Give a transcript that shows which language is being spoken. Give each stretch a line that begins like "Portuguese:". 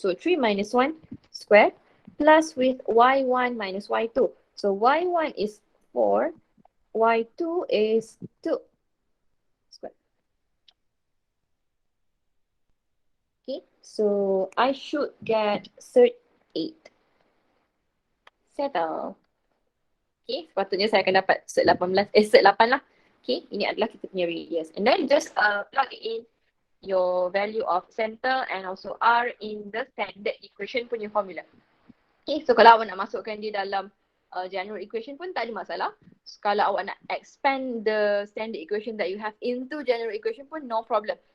English: So 3 minus 1 squared plus with y1 minus y2. So y1 is 4, y2 is 2 squared. Okay, so I should get cert 8. Settle.
Malay: Okay, sepatutnya saya akan dapat cert 18, cert 8 lah. Okay, ini adalah kita punya radius.
English: And then just plug in your value of center and also R in the standard equation
Malay: punya
English: formula.
Malay: Okay, so kalau awak nak masukkan dia dalam general equation pun tak ada masalah.
English: So,
Malay: kalau awak nak
English: expand the standard equation that you have into general equation
Malay: pun
English: no problem.